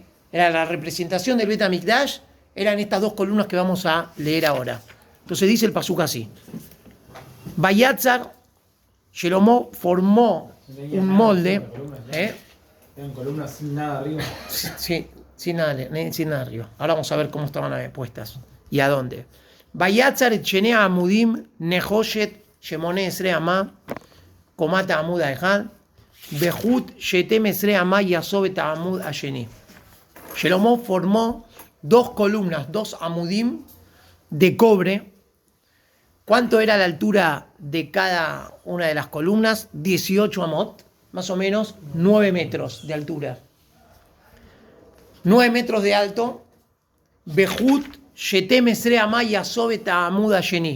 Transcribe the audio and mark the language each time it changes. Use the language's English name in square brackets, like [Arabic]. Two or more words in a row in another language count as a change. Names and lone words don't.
[Spanish] Era la representación del Bet HaMikdash, eran estas 2 columnas que vamos a leer ahora. Entonces dice el pasuk así: Vayatzar, Shlomo formó un molde. Eran columnas sin nada arriba. Sí, sin nada arriba. Ahora vamos a ver cómo estaban puestas y a dónde. [Hebrew] ויצר את שני העמודים נחשת שמנה עשרה אמה קומת העמוד האחד וחוט שתים עשרה אמה יסב העמוד השני. [Spanish] Shlomo formó 2 columnas, 2 amudim de cobre. ¿Cuánto era la altura de cada una de las columnas? 18 amot, más o menos 9 metros de altura. 9 metros de alto. [Hebrew] וחוט שתים עשרה אמה יסב העמוד השני.